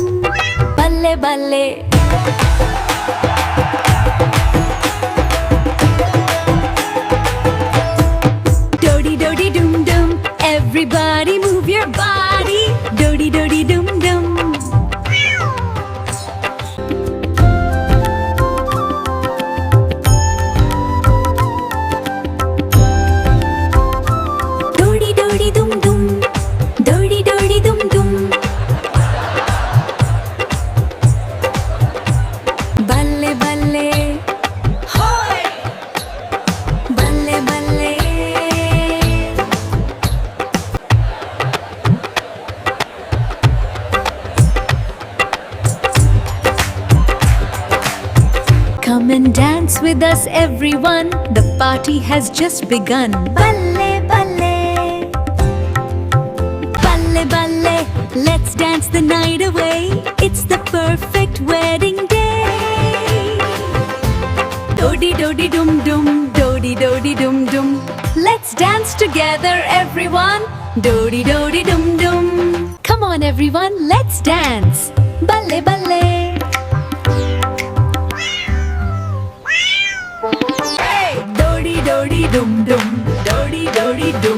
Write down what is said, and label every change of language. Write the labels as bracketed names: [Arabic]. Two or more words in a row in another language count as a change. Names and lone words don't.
[Punjabi] Balle balle. Dodi dodi dum dum, [English] everybody move your body. Dodi dodi dum dum. Dodi dodi dum dum, dodi dodi dum dum. [Punjabi] Balle balle, hoy. Balle balle. [English] Come and dance with us, everyone. The party has just begun. [Punjabi] Balle balle, balle balle. [English] Let's dance the night away. It's the perfect wedding day. Dodi dodi dum dum, dodi dodi dum dum. Let's dance together, everyone. Dodi dodi dum dum. Come on, everyone, let's dance. [Punjabi] Balle balle. Hey! Dodi dodi dum dum, dodi dodi dum.